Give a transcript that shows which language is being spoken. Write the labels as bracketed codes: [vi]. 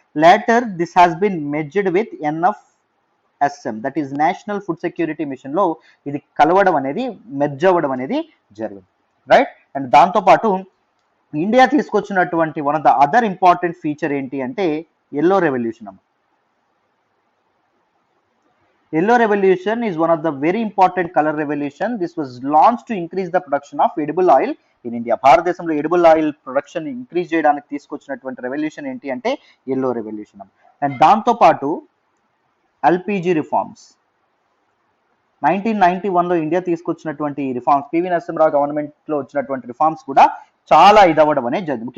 [en] later this has been merged with NFSM, that is national food security mission [te] లో ఇది కలవడం అనేది merge అవ్వడం అనేది జరిగింది, రైట్? అండ్ దాంతోపాటు ఇండియా తీసుకొచ్చినటువంటి [en] one of the other important feature [te] ఏంటి అంటే ఎల్లో రెవల్యూషన్ అమ్మ. [en] Yellow revolution is one of the very important color revolution. This was launched to increase the production of edible oil in India. [te] భారతదేశంలో edible oil production increase చేయడానికి తీసుకొచ్చినటువంటి revolution ఏంటి అంటే yellow revolution. And దాంతో పాటు LPG reforms, 1991లో India తీసుకొచ్చినటువంటి reforms, PV Narasimharao government లో వచ్చినటువంటి రిఫార్మ్స్ కూడా చాలా ఇదవ్వడం అనేది జరిగింది.